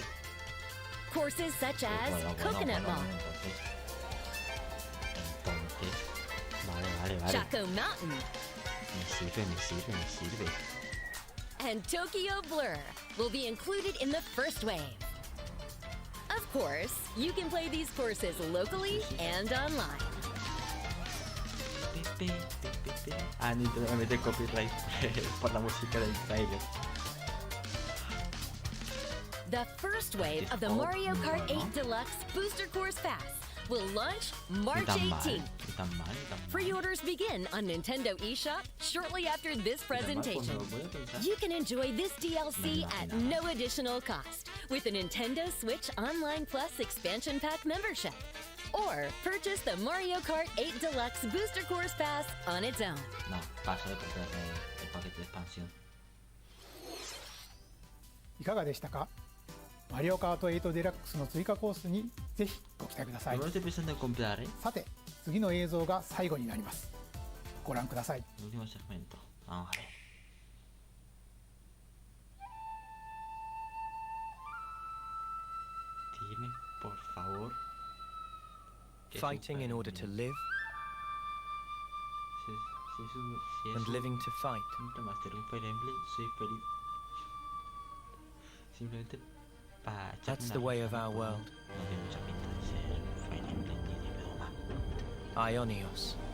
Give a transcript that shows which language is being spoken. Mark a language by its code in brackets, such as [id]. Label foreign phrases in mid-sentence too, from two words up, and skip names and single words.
[en] Courses such as Coconut Mall, Chaco Mountain, [es] Me sirve. [en] and Tokyo Blur will be included in the first wave. Of course, you can play these courses locally and online. [es] Ah, Nintendo me mete copyright por la música del trailer. [en] The first wave of the Mario Kart 8 Deluxe Booster Course Pass will launch March 18th. Pre-orders begin on Nintendo eShop shortly after this presentation. You can enjoy this DLC at no additional cost with a Nintendo Switch Online Plus Expansion Pack membership. Or purchase the Mario Kart 8 Deluxe Booster Course Pass on its own. [es] No, paso de comprar el paquete de expansión. [ja] いかがでしたか。マリオカート8デラックスの追加コースにぜひご期待ください。さて、次の映像が最後になります。ご覧ください。 [es] Dime, por favor. [en] Fighting in order to live and living to fight. That's the way of our world. Ionios.